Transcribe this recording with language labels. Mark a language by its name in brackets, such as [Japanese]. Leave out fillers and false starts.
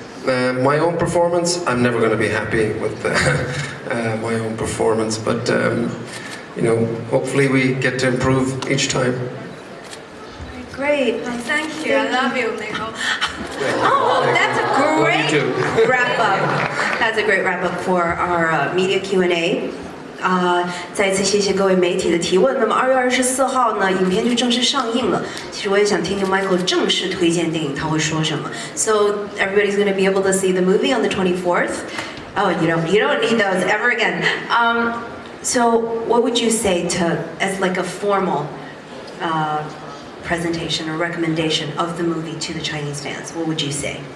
[English] My own performance, I'm never going to be happy with my own performance, but you know, hopefully we get to improve each time. Great. Thank you. I love you, Michael. Oh, that's a great wrap up. That's a great wrap up for our media Q&A. [Chinese] 再一次谢谢各位媒体的提问。那么2月24号呢，影片就正式上映了。其实我也想听听 Michael 正式推荐电影他会说什么。 [English] So everybody's going to be able to see the movie on the 24th. Oh, you don't need those ever again. So what would you say as like a formal presentation or recommendation of the movie to the Chinese fans? What would you say?